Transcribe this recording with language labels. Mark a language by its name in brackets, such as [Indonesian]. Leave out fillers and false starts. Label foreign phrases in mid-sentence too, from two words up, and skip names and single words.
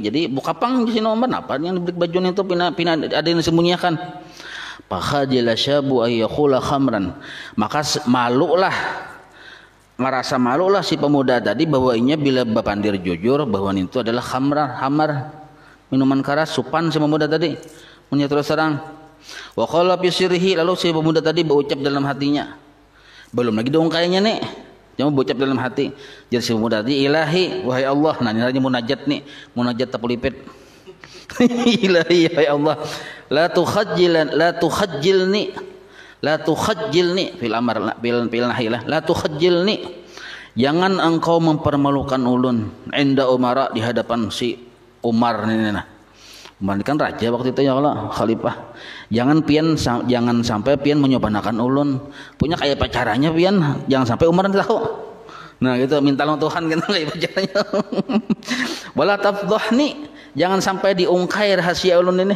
[Banjar] Jadi buka pang si Umar apa yang dibalik baju itu pina ada yang disembunyikan. [Arabic] فخجل الشاب أن يقول خمرا, [Banjar] maka merasa malulah si pemuda tadi bahwanya bila bapandir jujur bahwa itu adalah khamar minuman keras supan si pemuda tadi. Punya terus terang. [Arabic] وقال في سره, [Banjar] lalu si pemuda tadi berucap dalam hatinya. Belum lagi dong kayaknya nih. Jangan berucap dalam hati. Jadi si pemuda tadi, ilahi wahai Allah. Nah ini munajat nih, munajat tapulipit. Ilahi wahai Allah, [Arabic] لا تخجلني في الأمر في النهيلة لا تخجلني, [Banjar] jangan engkau mempermalukan ulun inda umara, di hadapan si Umar ini nah. Umar ini kan raja waktu itu ya Allah, khalifah. Jangan sampai pian menyobanakan ulun. Punya kayak pacaranya pian, jangan sampai Umar tahu. Nah gitu, minta sama Tuhan gitu kayak pacaranya. [Arabic] ولا تفضحني, [Banjar] jangan sampai diungkai rahasia ulun ini.